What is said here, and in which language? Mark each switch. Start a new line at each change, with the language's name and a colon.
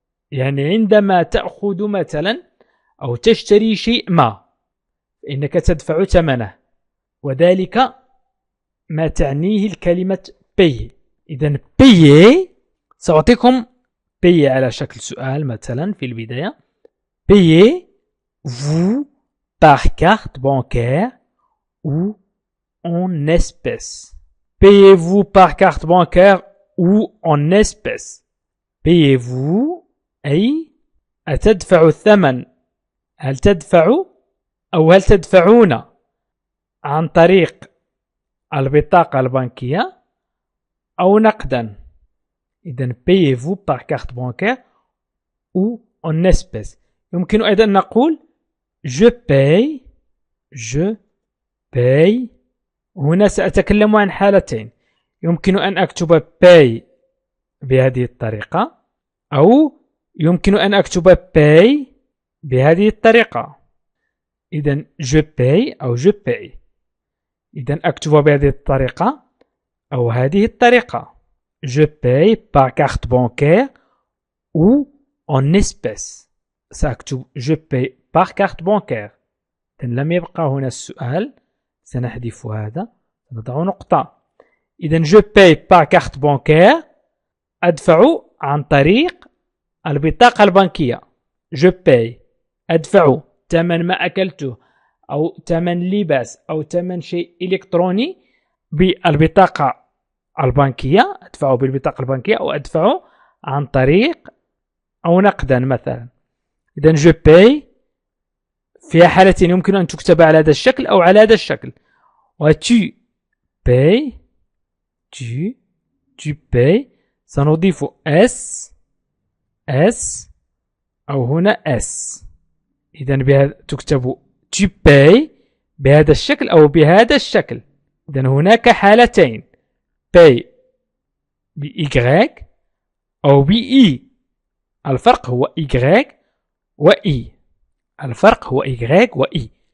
Arabic: يعني عندما تأخذ مثلا أو تشتري شيء ما فإنك تدفع ثمنه وذلك ما تعنيه الكلمة payer. إذن payer سأعطيكم payer على شكل سؤال مثلا في البداية.
French: payer vous par carte bancaire ou en espèces. Payez-vous par carte bancaire ou en espèces.
Arabic: payez-vous أي أتدفع الثمن، هل تدفع أو هل تدفعون عن طريق البطاقة البنكية أو نقدا.
French: إذن payez-vous par carte bancaire ou en espèces.
Arabic: يمكن أيضا نقول
French: je paye.
Arabic: هنا سأتكلم عن حالتين، يمكن أن أكتب pay بهذه الطريقة، أو يمكن أن أكتب pay بهذه الطريقة.
French: إذن je paye أو je paye.
Arabic: إذن أكتب بهذه الطريقة أو هذه الطريقة.
French: je paye par carte bancaire ou en espèces.
Arabic: سأكتب
French: je paye par carte bancaire.
Arabic: إذن لم يبقى هنا السؤال، سنحذف هذا، نضع نقطة. إذن
French: je paye par carte bancaire
Arabic: أدفع عن طريق البطاقة البنكية.
French: je paye
Arabic: أدفع ثمن ما أكلته أو ثمن لباس أو ثمن شيء إلكتروني بالبطاقة البنكية، أدفع بالبطاقة البنكية أو أدفع عن طريق أو نقدا مثلا. إذن
French: je paye
Arabic: في حالتين يمكن أن تكتب على هذا الشكل أو على هذا الشكل. و
French: tu payes tu payes
Arabic: سنضيف S أو هنا S. إذن بهذا تكتب
French: tu payes
Arabic: بهذا الشكل أو بهذا الشكل. إذن هناك حالتين، pay بY أو بE. الفرق هو Y و E. الفرق هو Y و E.